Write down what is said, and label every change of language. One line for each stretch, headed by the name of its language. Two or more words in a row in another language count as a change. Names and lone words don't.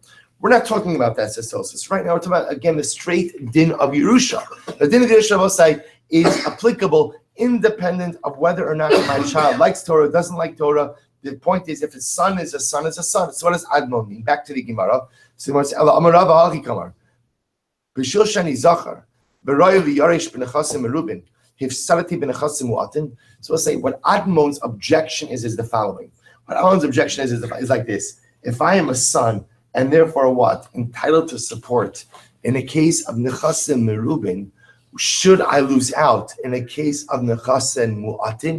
English: We're not talking about that, says Tosfos. Right now, we're talking about, again, the straight din of Yerusha. The din of Yerusha, we'll say, is applicable independent of whether or not my child likes Torah, doesn't like Torah. The point is, if a son is a son, is a son. So what does Admon mean? Back to the Gemara. So what
Hebrew: אמרו בשביל שאני זכר וראוי ויורש בנכסים מרובין הפסדתי בנכסים מועטין.
English: So we'll say what Admon's objection is the following. What Admon's objection is like this. If I am a son, and therefore what? Entitled to support, in a case of
Hebrew: נכסים מרובין,
English: should I lose out in a case of
Hebrew: נכסים מועטין?